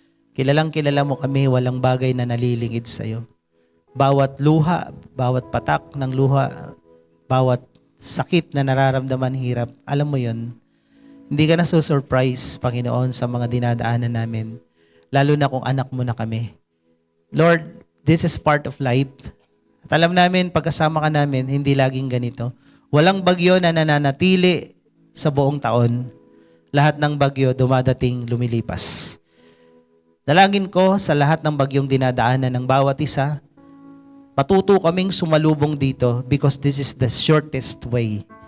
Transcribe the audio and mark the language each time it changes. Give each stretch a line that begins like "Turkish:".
Filipino: Kilalang kilala mo kami, walang bagay na nalilingid sa iyo. Bawat luha, bawat patak ng luha, bawat sakit na nararamdaman, hirap, alam mo yon. Hindi ka na surprise, Panginoon, sa mga dinadaanan namin. Lalo na kung anak mo na kami.
English: Lord, this is part of life.
Filipino: At alam namin, pagkasama ka namin, hindi laging ganito. Walang bagyo na nananatili sa buong taon. Lahat ng bagyo dumadating, lumilipas. Dalangin ko sa lahat ng bagyong dinadaanan ng bawat isa, matuto kaming sumalubong dito
English: because this is the shortest way.